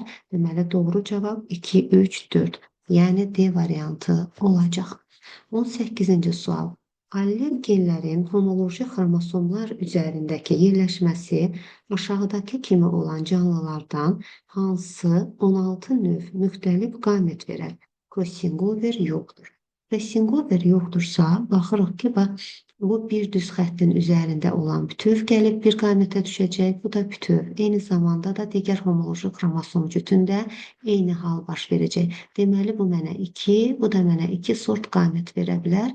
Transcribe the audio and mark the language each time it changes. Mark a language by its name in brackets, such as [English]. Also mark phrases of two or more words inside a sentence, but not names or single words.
[Azerbaijani] Deməli doğru cavab 2, 3, 4. Yəni D variantı olacaq. 18-ci sual. Allel genlərin homoloji xromosomlar üzərindəki yerləşməsi aşağıdakı kimi olan canlılardan hansı 16 növ müxtəlif qamət verər? [English] Crossing over [Azerbaijani] yoxdur. [English] Crossing over [Azerbaijani] yoxdursa, baxırıq ki, bu bir düz xəttin üzərində olan bütöv gəlib bir qamətə düşəcək. Bu da bütöv. Eyni zamanda da digər homoloji xromosom cütündə eyni hal baş verəcək. Deməli, bu mənə 2, bu da mənə 2 sort qamət verə bilər.